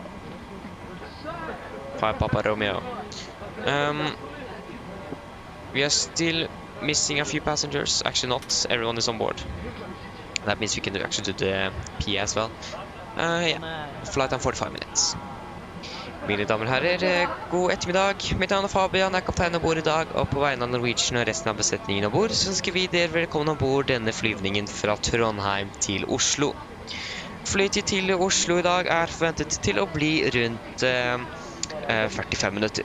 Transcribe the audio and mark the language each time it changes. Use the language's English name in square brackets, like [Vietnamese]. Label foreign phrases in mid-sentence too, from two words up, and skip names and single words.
[English] 5 Papa Romeo. We are still missing a few passengers. Actually not, everyone is on board. That means we can actually do the PA as well. Yeah, flight time 45 minutes. [Norwegian] Mine damer og herrer, god ettermiddag. Mitt navn er Fabian, jeg er kaptein ombord i dag, og på vegne av Norwegian og resten av besetningen ombord, så ønsker vi dere velkommen ombord denne flyvningen fra Trondheim til Oslo. Flytid til Oslo i dag er forventet til å bli rundt 45 minutter.